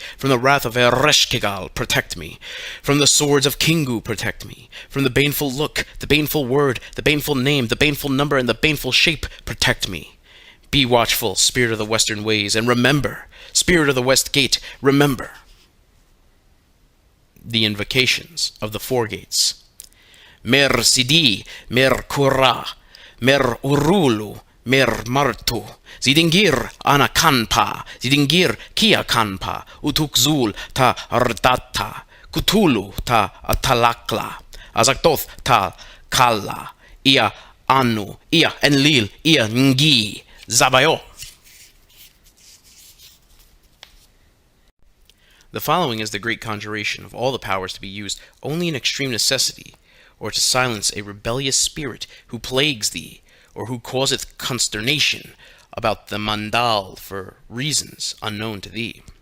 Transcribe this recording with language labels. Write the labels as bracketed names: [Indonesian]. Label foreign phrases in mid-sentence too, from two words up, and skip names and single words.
[English] From the wrath of Ereshkigal, protect me. From the swords of Kingu, protect me. From the baneful look, the baneful word, the baneful name, the baneful number, and the baneful shape, protect me. Be watchful, Spirit of the western ways, and remember. Spirit of the west gate, remember. The invocations of the four gates. [Sumerian] Mer Sidi, Mer Kura, Mer Urulu, Mer Martu, Zidingir Anakanpa, Zidingir Kiakanpa, Utukzul ta Ardata, Kutulu ta Atalakla, Azaktoth ta Kala, Ia Anu, Ia Enlil, Ia Ngi, Zabayo. [English] The following is the great conjuration of all the powers to be used only in extreme necessity, or to silence a rebellious spirit who plagues thee, or who causeth consternation about the mandal for reasons unknown to thee.